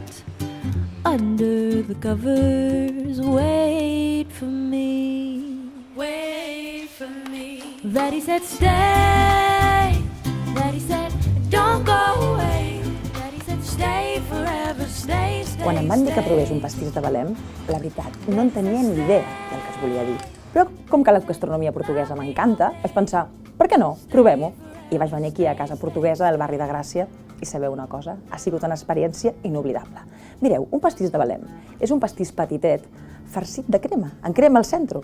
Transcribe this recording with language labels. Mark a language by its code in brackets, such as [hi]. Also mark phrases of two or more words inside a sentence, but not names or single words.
[en] Under the covers, wait for me. Wait for me. Daddy said stay. Daddy said don't go away. Daddy said stay forever, stay, stay. [ca] Quan em van dir que provés un pastís de Belém, la veritat, no en tenia ni idea del que es volia dir. Però com que la gastronomia portuguesa m'encanta, vaig pensar, per què no? Provem-ho. I vaig venir aquí a Casa Portuguesa del barri de Gràcia i sabeu una cosa? Ha sigut una experiència inoblidable. Mireu, un pastís de Belém és un pastís petitet farcit de crema, amb crema al centre.